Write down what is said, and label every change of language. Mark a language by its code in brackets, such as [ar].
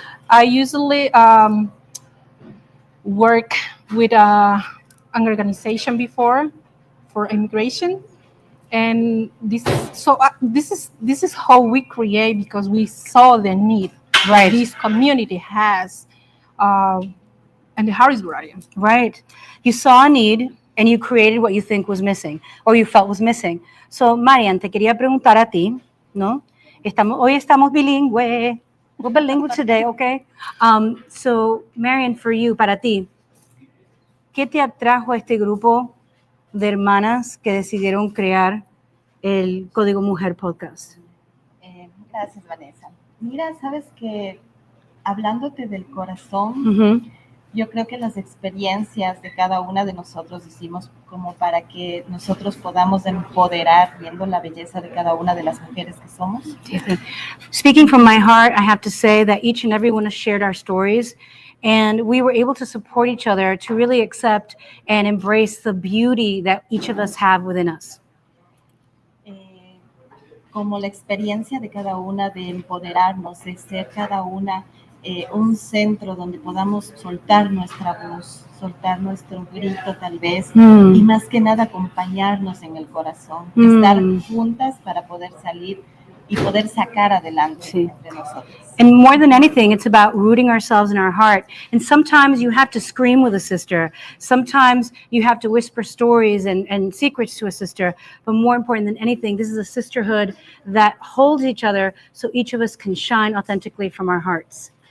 [en] I usually work with an organization before for immigration, and this is how we create, because we saw the need this community has in the Harrisburg area. Right. You saw a need and you created what you think was missing or you felt was missing. [es] So, Marian, te quería preguntar a ti, ¿no? Hoy estamos bilingüe. [en] We're bilingual today, okay? [es] So, Marian, [en] for you, [es] para ti, ¿qué te atrajo a este grupo de hermanas que decidieron crear el Código Mujer Podcast? Gracias, Vanessa. Mira, sabes que hablándote del corazón, yo creo que las experiencias de cada una de nosotros hicimos como para que nosotros podamos empoderar viendo la belleza de cada una de las mujeres que somos. [en] Speaking from my heart, I have to say that each and every one has shared our stories, and we were able to support each other to really accept and embrace the beauty that each of us have within us. [es] Como la experiencia de cada una de empoderarnos, de ser cada una un centro donde podamos soltar nuestra voz, soltar nuestro grito tal vez, y más que nada acompañarnos en el corazón, estar juntas para poder salir y poder sacar adelante entre nosotros. [en] And more than anything, it's about rooting ourselves in our heart. And sometimes you have to scream with a sister. Sometimes you have to whisper stories and secrets to a sister. But more important than anything, this is a sisterhood that holds each other so each of us can shine authentically from our hearts.